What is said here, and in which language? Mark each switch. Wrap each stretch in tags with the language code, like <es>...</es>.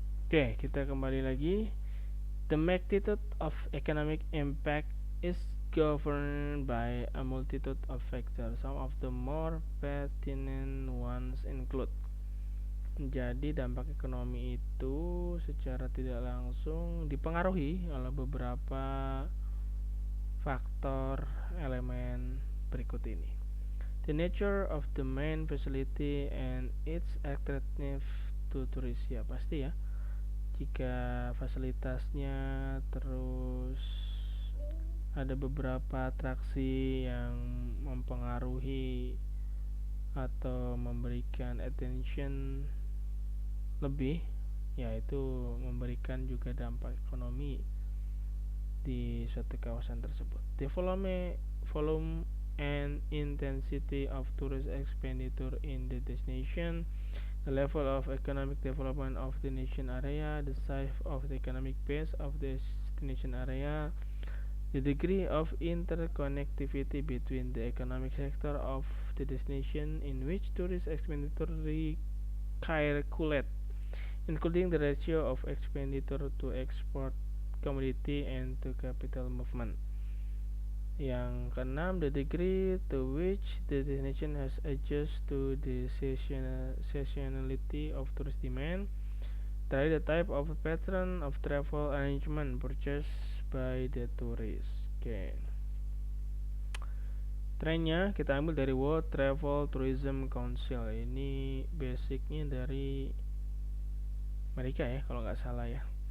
<id>Oke, kita kembali lagi.</id> <en>The magnitude of economic impact is governed by a multitude of factors. Some of the more pertinent ones include.</en> <id>Jadi dampak ekonomi itu secara tidak langsung dipengaruhi oleh beberapa faktor elemen berikut ini.</id> <en>The nature of the main facility and its attractiveness to tourists,</en> <id>ya pasti ya. Jika fasilitasnya, terus ada beberapa atraksi yang mempengaruhi atau memberikan attention lebih, yaitu memberikan juga dampak ekonomi di suatu kawasan tersebut.</id> <en>The volume and intensity of tourist expenditure in the destination, the level of economic development of the nation area, the size of the economic base of the destination area, the degree of interconnectivity between the economic sector of the destination in which tourist expenditure recalculate, including the ratio of expenditure to export commodity and to capital movement.</en> <id>Yang keenam,</id> <en>the degree to which the destination has adjusted to the seasonality of tourist demand.</en> <id>Terakhir,</id> <en>the type of pattern of travel arrangement purchased by the tourist.</en> <id>Oke. Trennya kita ambil dari World Travel Tourism Council. Ini basicnya dari Amerika ya, kalau nggak salah ya.</id>